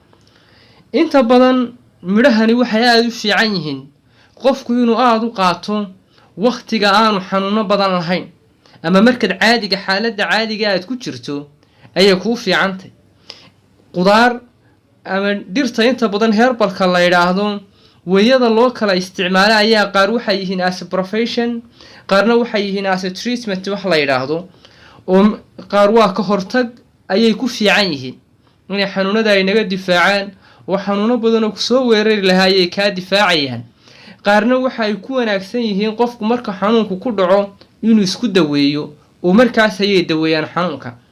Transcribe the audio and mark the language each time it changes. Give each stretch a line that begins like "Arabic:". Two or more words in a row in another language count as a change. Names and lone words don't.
Somali: inta badan midhahani waxay aad u fiican yihiin qofku inuu aad u qaato waqtiga aanu xanuuno badan lahayn ama markaad xaaladda caadiga aad ku jirto ayay kuu fiicantay. qudaar ama dhirta inta badan herbalka la yidhaahdo weeyada loo kala isticmaalo ayaa qaar waxay yihiin
English: as a profession,
Somali: qaarna waxay yihiin
English: as a treatment
Somali: wax la yidhaahdo, oo qaar waa ka hortag ayay ku fiican yihiin inay xanuunada ay naga difaacaan oo xanuuno badan oo kusoo weerari lahaa ayay kaa difaacayaan. qaarna waxa ay ku wanaagsan yihiin qofku marka xanuunku ku dhaco inuu isku daweeyo oo markaas ayay daweeyaan xanuunka.